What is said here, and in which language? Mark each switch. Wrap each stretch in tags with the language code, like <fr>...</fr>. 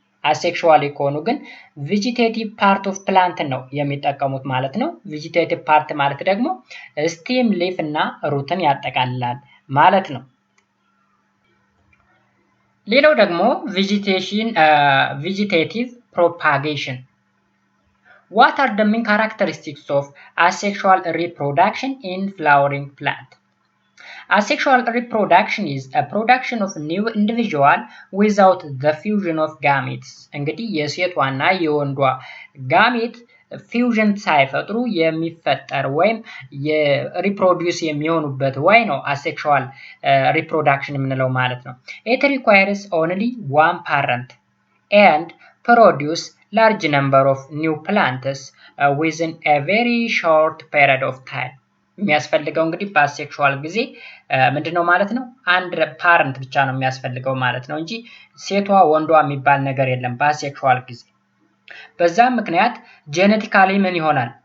<am>አሴክሹዋሊ ከሆኑ ግን ቬጂቴቲቭ ፓርት ኦፍ ፕላንት ነው የሚጠቀሙት ማለት ነው። ቬጂቴቲቭ ፓርት ማለት ደግሞ ስቲም፣ ሊፍ እና ሩትን ያጠቃልላል ማለት ነው። ሌላው ደግሞ ቬጂቴቲቭ ፕሮፓጌሽን</am> <en>What are the main characteristics of asexual reproduction in flowering plant? Asexual reproduction is a production of new individual without the fusion of gametes.</en> <am>እንግዲህ የሴቷና የወንዷ ጋሜት ፊውዥን ሳይፈጥሩ የሚፈጠር ወይም የሪፕሮዲዩስ የሚሆኑበት ወይ ነው asexual reproduction የምንለው ማለት ነው።</am> <en>It requires only one parent and produce large number of new plants within a very short period of time.</en> <am>የሚያስፈልገው እንግዲህ በአሴክሹዋል ጊዜ ምንድነው ማለት ነው? አንድ ፓረንት ብቻ ነው የሚያስፈልገው ማለት ነው እንጂ ሴቷ ወንዷ የሚባል ነገር የለም በአሴክሹዋል ጊዜ። በዛም ምክንያት ጄኔቲካሊ ምን ይሆናል?</am>